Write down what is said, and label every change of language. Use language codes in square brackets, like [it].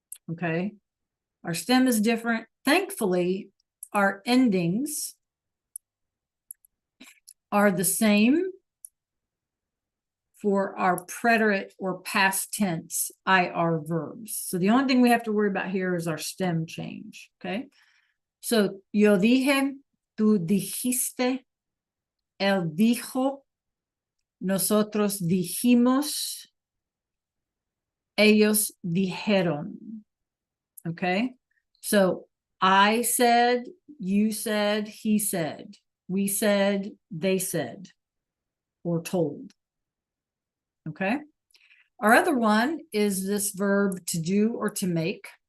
[en] Okay, our stem is different. Thankfully, our endings are the same for our preterite or past tense IR verbs. So the only thing we have to worry about here is our stem change, okay? [es] So yo dije, tú dijiste, él dijo, nosotros dijimos, ellos dijeron, okay? [en] So I said, you said, he said, we said, they said, or told. Okay. Our other one is this verb to do or to make.